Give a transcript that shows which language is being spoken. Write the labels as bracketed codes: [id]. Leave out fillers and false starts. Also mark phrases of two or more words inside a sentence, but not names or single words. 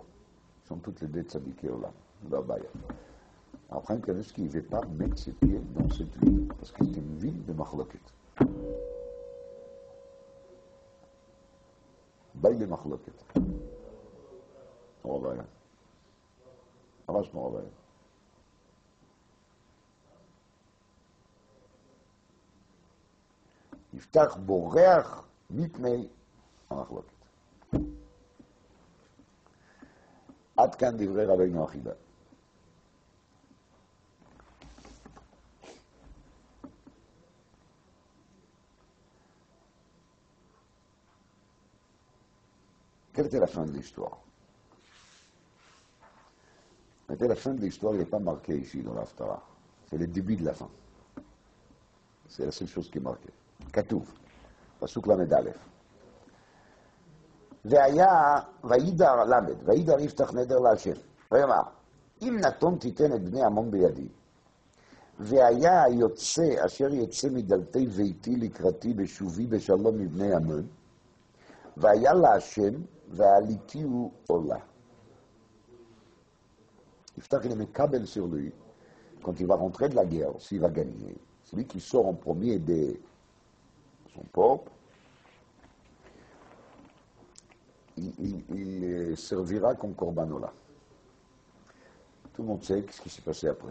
[fr] Ils sont toutes les deux tzadikim là, là-bas. Alors, Chaim Kanevski, il ne veut pas mettre ses pieds dans cette ville, parce que c'est une ville de machloket. [he] בעלי מחלוקת. [fr] On va voir. [he] ממש נורא. יפתח בורח מפני המחלוקת. עד כאן דברי רבינו אחידה. [fr] Quelle était la fin de l'histoire? La fin de l'histoire, il n'est pas marqué ici dans l'Haftara. C'est le début de la fin. C'est la seule chose qui est marquée. [he] כתוב, פסוק ל"א. והיה, וידר למד, וידר יפתח נדר להשם. ויאמר, אם נתון תיתן את בני עמון בידי, והיה היוצא אשר יצא מדלתי ביתי לקראתי בשובי בשלום מבני עמון, והיה להשם, ועליתיהו עולה. [fr] יפתח il est מקבל sur lui, quand il va rentrer de la guerre, s'il va gagner. Celui qui sort en premier de son peuple, il servira comme Corbanola. Tout le monde sait ce qui s'est passé après.